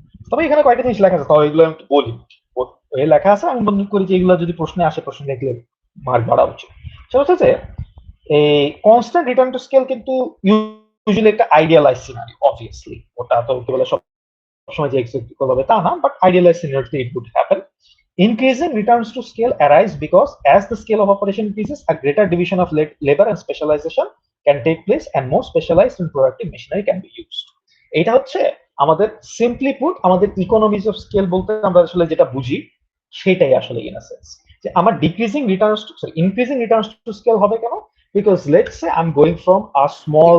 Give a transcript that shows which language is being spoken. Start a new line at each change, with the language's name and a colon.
Bangla: তবে এখানে কয়েকটা জিনিস লেখা আছে, তবে এগুলো আমি একটু বলি। বইয়ে লেখা আছে, আমি মনে করি যে এগুলো যদি প্রশ্নে আসে, প্রশ্ন দেখলে মার্ক বাড়া উচিত। সেটা হচ্ছে যে এই কনস্ট্যান্ট রিটার্ন টু স্কেল কিন্তু ইউজুয়ালি একটা আইডিয়ালাইজ সিনারিও, অবভিয়াসলি ওটা তো বলে সব সময় যে এক্সাক্টলি হবে তা না, but idealise সিনারিওতে
English: It would happen. Increasing returns to scale arise because as the scale of operation increases, a greater division of labor and specialization can take place and more specialized and productive machinery can be used.
Bangla: এটা হচ্ছে আমাদের simply put আমাদের economies of scale বলতে আমরা আসলে যেটা বুঝি সেটাই আসলে ইন আ সেন্স, যে আমার decreasing returns to sorry increasing returns to scale হবে কেন?
English: because let's say I am going from a small